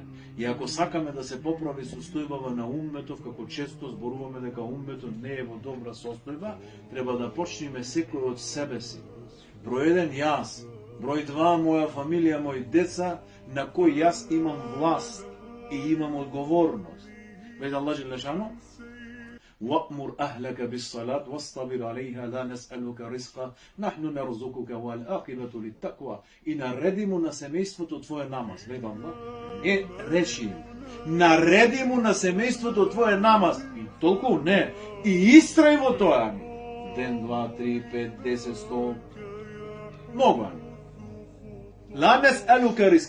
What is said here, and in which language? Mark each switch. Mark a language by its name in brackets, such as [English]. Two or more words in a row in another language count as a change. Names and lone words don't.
[Macedonian] И ако сакаме да се поправи состојбава на умметов, како често зборуваме дека умметот не е во добра состојба, треба да почнеме секој од себе си. Број 1 јас, број 2 моја фамилија, мои деца, на кој јас имам власт и имам одговорност. Веќе [Arabic] الله جل شأنه: وَأْمُرْ أَهْلَكَ بِالصَّلَاةِ وَاصْطَبِرْ عَلَيْهَا لَا نَسْأَلُكَ رِزْقًا نَحْنُ نَرْزُقُكَ وَالْعَاقِبَةُ لِلتَّقْوَى. [Macedonian] И нареди му на семејството твое намаз. Веќе Аллах не речи, нареди му на семејството твое намаз. И толку не. И истрај во тоа. Ден, 2, 3, 5, 10, 100. Многу. [Arabic] لا نسألك رزقا.